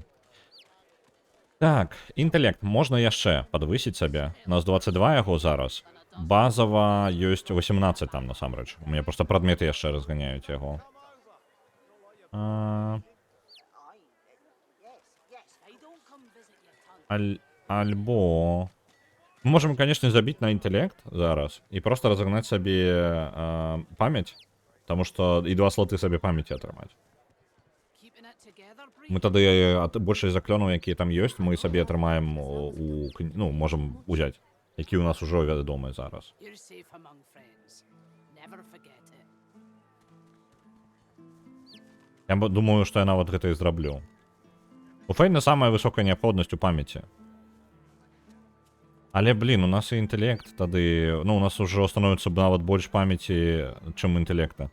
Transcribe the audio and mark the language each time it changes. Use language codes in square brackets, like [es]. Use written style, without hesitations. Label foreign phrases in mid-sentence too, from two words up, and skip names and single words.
[be] Так, інтэлект можна яшчэ падвысіць сабе. У нас 22 яго зараз. Базава ёсць 18 там насамрэч. У мяне проста прадметы яшчэ разганяюць яго. Альбо... [ru] Мы можем, конечно, забить на интеллект зараз и просто разогнать себе память, потому что и 2 слоты себе памяти отрывать. [en] Keeping it together, Bree. [be] Мы тады большасць заклёнаў, якія там ёсць, мы сабе атрымаем ну, можам узяць, які ў нас ужо вядомыя зараз. [en] You're safe among friends. Never forget it. [be] Я думаю, што я нават гэта і зраблю. У Фейна самая высокая неабходнасць у памяці. Але, блин, у нас і інтэлект тады... Ну, у нас ужо становіцца нават больш памяці, чым інтэлекта.